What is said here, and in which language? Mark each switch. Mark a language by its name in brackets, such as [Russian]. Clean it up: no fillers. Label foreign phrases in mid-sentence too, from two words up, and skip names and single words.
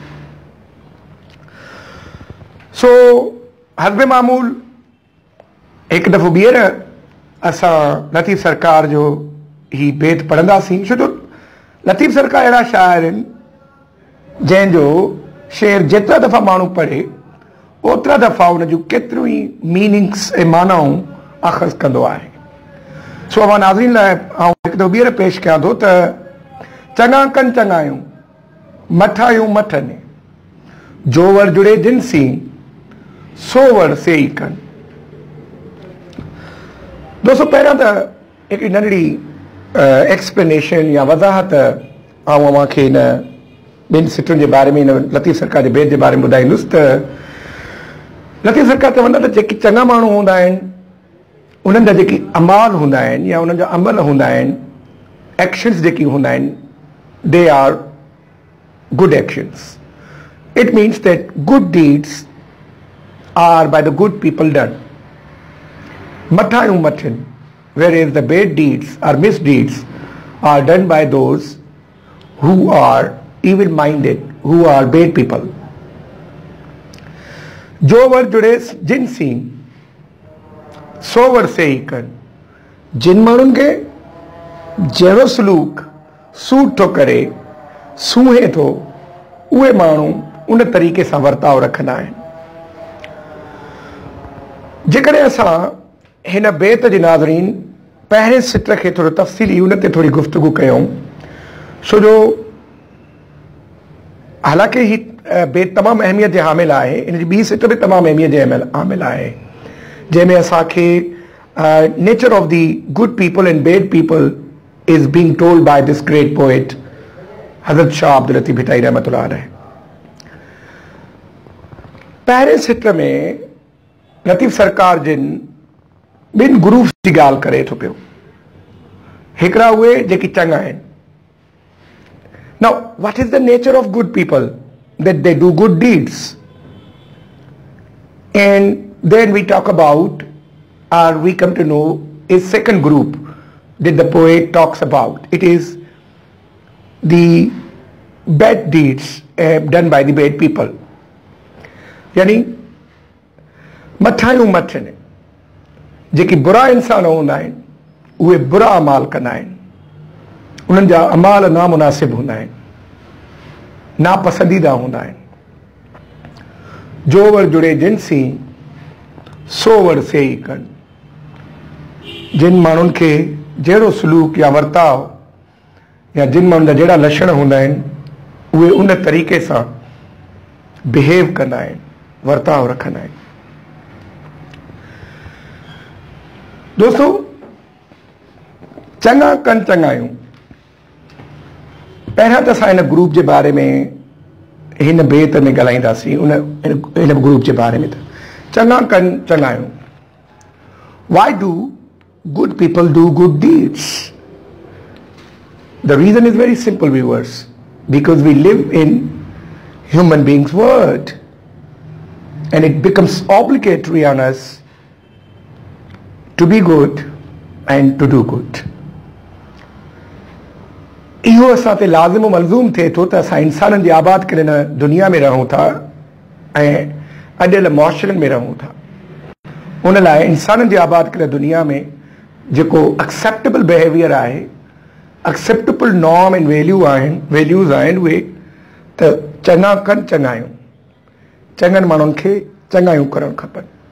[Sindhi] सो हज़्ब मामूल हिकु दफ़ो ॿीहर असां लतीफ़ सरकार जो ही बेत पढ़ंदासीं, छो जो लतीफ़ सरकार अहिड़ा शाइर आहिनि जंहिंजो शेर जेतिरा दफ़ा माण्हू पढ़े ओतिरा दफ़ा उन जूं केतिरियूं ई मीनिंग्स ऐं मानाऊं अख़ज़ कंदो आहे। सो अवां नाज़रीन लाइ आउं हिकु दफ़ो ॿीहर पेश कयां थो त चङा कन चङायूं मठायूं मठनि जोवर जुड़े जिनसी सोवर से ही कन। दोस्तों, पहिरियां त हिकिड़ी नंढड़ी एक्सप्लेनेशन या वज़ाहत आउं अव्हांखे हिन ॿिनि सिटुनि जे बारे में हिन लतीफ़ सरकार जे बेत जे बारे में ॿुधाईंदुसि त लतीफ़ सरकार चवंदा त जेके चङा माण्हू हूंदा आहिनि उन्हनि जा जेकी अमाल हूंदा आहिनि या उन्हनि जा अमल हूंदा आहिनि, एक्शन्स जेकी हूंदा आहिनि, [English] They are good actions. It means that good deeds are by the good people done. [Sindhi] मठायूं मठनि, [English] whereas the bad deeds or misdeeds are done by those who are evil-minded, who are bad people. [Sindhi] जोवर जुड़े जिनसी सोवर से ही कन। जिन माण्हुनि खे जहिड़ो सलूक सूट थो करे सूहे थो उहे माण्हू उन तरीक़े सां वर्ताव रखंदा आहिनि। जेकॾहिं असां हिन बेत जे नाज़रीन पहिरें सिट खे थोरो तफ़सीली उन ते थोरी गुफ़्तगू कयूं, छो जो हालांकि ही बेत तमामु अहमियत जे हामिल आहे, इन जी ॿी सिट बि तमामु अहमियत जे हामिल आहे, जंहिंमें असांखे [English] nature of the good people and bad people is being told by this great poet [Sindhi] हज़रत शाह अब्दुल लतीफ़ भिटाई रहमतुल्लाह अलैह। पहिरें सिट में लतीफ़ सरकार जिन ॿिनि ग्रुप्स जी ॻाल्हि करे थो पियो। हिकिड़ा उहे जेकी चङा आहिनि। [English] Now what is the nature of good people? that they do good deeds and then we talk about or we come to know a second group that the poet talks about. It is the bad deeds done by the bad people. [Sindhi] यानी मठायूं मठनि, जेकी बुरा इंसान हूंदा आहिनि उहे बुरा अमाल कंदा आहिनि, उन्हनि जा अमाल नामुनासिब हूंदा आहिनि, नापसंदीदा हूंदा आहिनि। जोवर जुड़े जिनसी सोवर से ही कन। जिन माण्हुनि खे जहिड़ो सलूक या वर्ताव या जिन माण्हुनि जा जहिड़ा लक्षण हूंदा आहिनि उहे उन तरीक़े सां बिहेव कंदा आहिनि, वर्ताव रखंदा आहिनि। दोस्तों, चङा कन चङायूं, पहिरियां त असां हिन ग्रुप जे बारे में हिन बेत में ॻाल्हाईंदासीं। हिन ग्रुप जे बारे में त चङा कन चङायूं। [English] Why do good people do good deeds? The reason is very simple, viewers. Because we live in human beings' world, and it becomes obligatory on us to be good and to do good. [Sindhi] इहो असां ते लाज़िम मलज़ूम थिए थो त असां इंसाननि जे आबाद कयल दुनिया में रहूं था ऐं अॼुकल्ह मुआशरनि में रहूं था। उन लाइ इंसाननि जे आबाद कयल दुनिया में जेको [English] acceptable behaviour [Sindhi] आहे, [English] acceptable norm and values [Sindhi] आहिनि, उहे त चङा कनि चङायूं, चङनि माण्हुनि खे चङायूं करणु खपनि।